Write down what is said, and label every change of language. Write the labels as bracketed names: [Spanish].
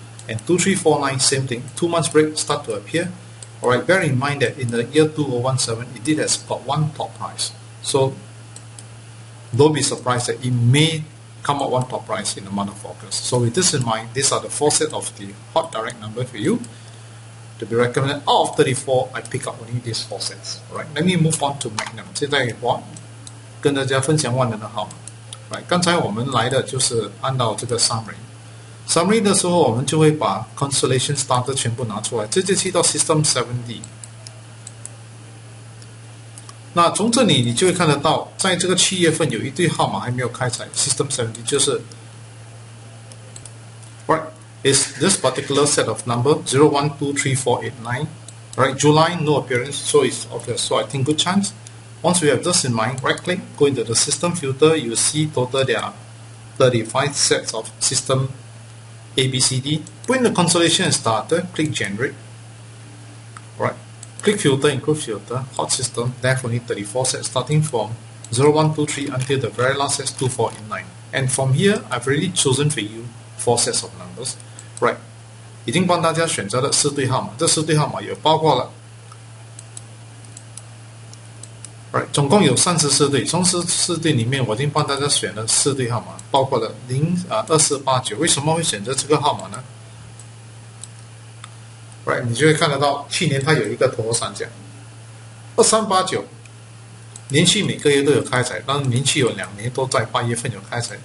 [English] And 2349, same thing, 2 months break start to appear. Alright, bear in mind that in the year 2017, it did has got 1 top price. So don't be surprised that it may come out 1 top price in the month of August. So with this in mind, these are the 4 sets of the hot direct number for you to be recommended. Out of 34, I pick up only these 4 sets. Alright, let me move on to Magnum. [Chinese] 现在我跟大家分享万能的号码。Right， 刚才我们来的就是按照这个 summary 的时候，我们就会把 constellation starter 全部拿出来，直接去到 system 7D。那从这里你就会看得到，在这个7月份有一对号码还没有开采 system 7D， 就是 [English] right is this particular set of number [Chinese] 01234889. [English] Right, July no appearance, so it's okay. So I think good chance. Once we have this in mind, right click, go into the system filter, you see total there are 35 sets of system ABCD. Put in the constellation and starter, click generate. Right, click filter, include filter, hot system, definitely 34 sets starting from 0123 until the very last set 2489. And from here, I've already chosen for you 4 sets of numbers. [Chinese] Right, 已经帮大家选择了4对号码，这4对号码也包括了。 Right， 总共有34对，从34对里面，我已经帮大家选了4对号码，包括了2489。为什么会选择这个号码呢 ？Right， 你就会看得到，去年它有一个头头三奖，2389，连续每个月都有开采，但是连续有2年都在8月份有开采。